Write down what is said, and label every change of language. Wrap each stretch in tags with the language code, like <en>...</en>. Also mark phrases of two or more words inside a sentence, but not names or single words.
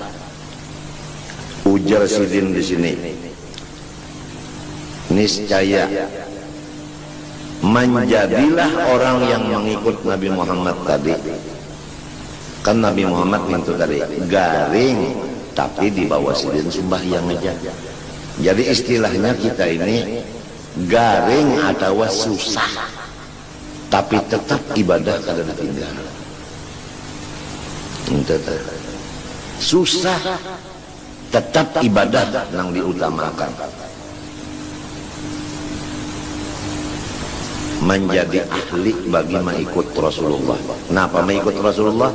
<id>Ujar sidin di sini, niscaya menjadilah orang yang mengikut Nabi Muhammad tadi. Kan Nabi Muhammad itu tadi garing, tapi di bawah sidin sembahyang aja. Jadi istilahnya kita ini garing atau susah, tapi tetap ibadah kada ditinggal. Susah tetap ibadah yang diutamakan. Menjadi ahli bagi mengikut Rasulullah. Kenapa mengikut Rasulullah?</id>